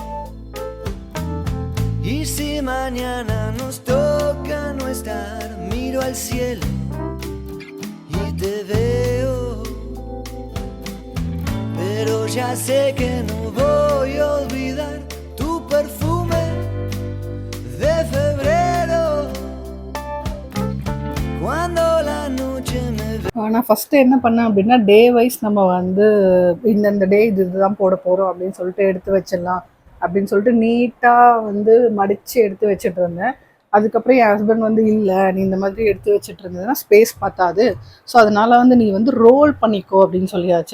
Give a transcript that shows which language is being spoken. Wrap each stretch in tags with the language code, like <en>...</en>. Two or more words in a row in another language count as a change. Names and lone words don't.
<es>Y si mañana nos toca no estar, miro al cielo y te veo. Pero ya sé que no voy a olvidar tu perfume de febrero. Cuando la noche me ve.</es> <ta>நான் ஃபஸ்ட்டு என்ன பண்ணேன் அப்படின்னா,</ta> <en>day wise</en> <ta>நம்ம வந்து இந்தந்த டே இதுதான் போட போகிறோம் அப்படின்னு சொல்லிட்டு எடுத்து வச்சிடலாம் அப்படின்னு சொல்லிட்டு நீட்டாக வந்து மடித்து எடுத்து வச்சுட்டு இருந்தேன். அதுக்கப்புறம் என் ஹஸ்பண்ட் வந்து, இல்லை நீ இந்த மாதிரி எடுத்து வச்சுட்டு இருந்ததுன்னா ஸ்பேஸ் பத்தாது, ஸோ அதனால் வந்து நீ வந்து ரோல் பண்ணிக்கோ அப்படின்னு சொல்லியாச்சு.</ta>